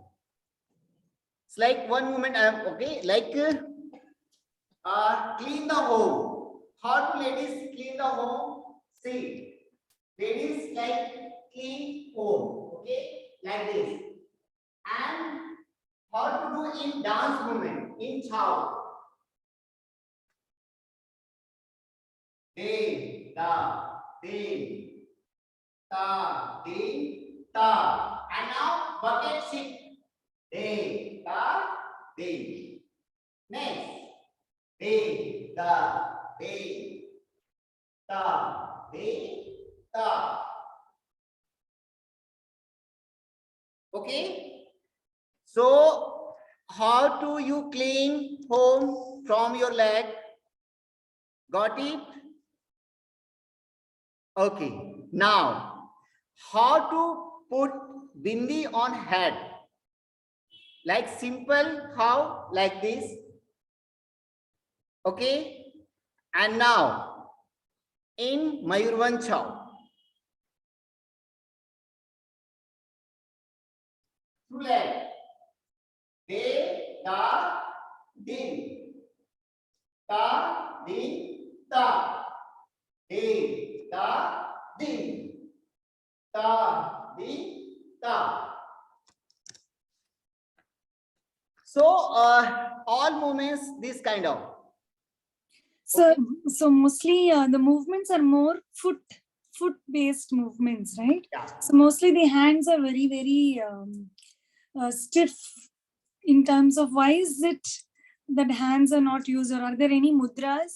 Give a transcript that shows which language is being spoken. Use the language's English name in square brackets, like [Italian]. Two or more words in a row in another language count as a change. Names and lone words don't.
[English] It's like one moment I am okay, like clean the home. How do ladies clean the home? See, ladies like clean home, okay, like this. And how to do in dance movement in Chhau. De, da, de, ta, de, ta. And now bucket shift. De, da, de. Next. De, da, de, ta, de, ta. Okay. So, how do you clean home from your leg? Got it? Okay. Now, how to put bindi on head? Like simple, how? Like this. Okay. And now, in Mayurvanch Chhau. Two leg. De, da, din. Ta, din, ta. De, da, din. Ta, din, ta. So, all movements this kind of. So, Okay. so mostly the movements are more foot based movements, right? Yeah. So mostly the hands are very stiff in terms of why is it that hands are not used, or are there any mudras?